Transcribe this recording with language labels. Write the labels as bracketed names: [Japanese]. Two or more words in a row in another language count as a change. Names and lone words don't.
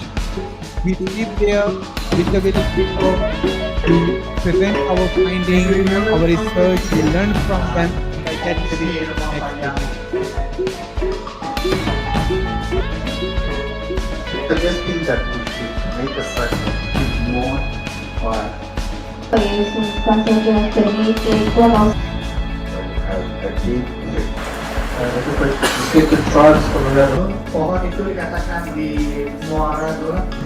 [English] We live there with the village people. We present our findings, our research. We learn from them. By that we next Suggesting that we should make a session more [Spanish] Es un espacio que nos permite conocer. [Indonesian] Pohon itu dikatakan di muara dulu.